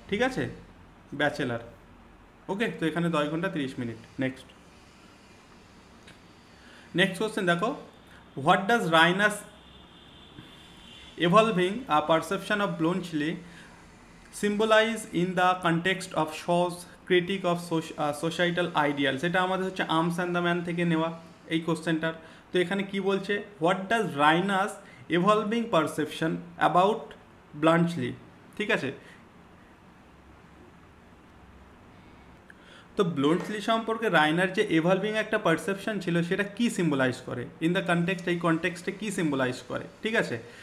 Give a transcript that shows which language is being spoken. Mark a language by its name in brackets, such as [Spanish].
[Bangla] ঠিক আছে, ব্যাচেলার। ওকে, তো এখানে 10 ঘন্টা 30 মিনিট। নেক্সট। নেক্সট কোশ্চেন দেখো, [English] What does Raina's evolving a perception of Bluntschli symbolize in the context of Shaw's critique of societal ideals? [Bangla] এটা আমাদের হচ্ছে আর্মস অ্যান্ড দ্য ম্যান থেকে নেওয়া এই কোশ্চেনটার। তো এখানে কি বলছে, [English] what does Raina's evolving perception about Bluntschli, [Bangla] ঠিক আছে। তো ব্লুন্টলি সম্পর্কে রাইনার যে এভলভিং একটা পারসেপশন ছিল সেটা কি সিম্বলাইজ করে, [English] in the context, [Bangla] এই কনটেক্সটে কি সিম্বলাইজ করে, ঠিক আছে।